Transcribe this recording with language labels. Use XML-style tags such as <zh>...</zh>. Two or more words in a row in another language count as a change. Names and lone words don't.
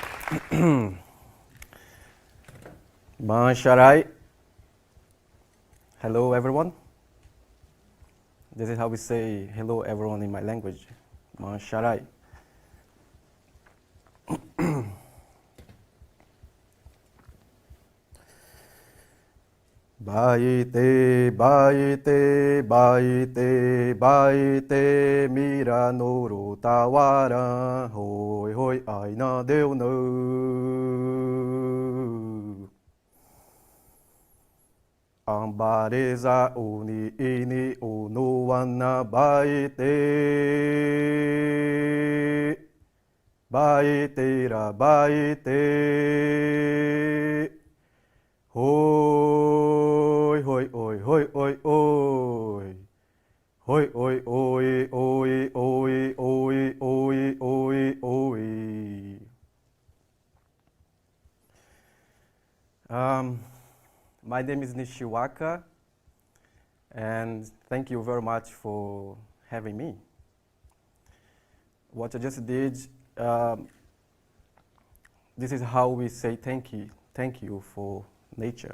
<ywn>Sharai.</ywn> <en>Hello, everyone. This is how we say hello, everyone, in my language.</en> <ywn>Sharai. Baite, baite, baite, baite, mira no tawara, hoi hoi aina deu no. Ambareza uni ini unuana baite, baitera baite, hoi hoi oi hoi oi oi, hoi oi oi oi oi oi oi oi oi.</ywn> <en>My name is Nixiwaka, and thank you very much for having me. What I just did, this is how we say thank you for nature.</en>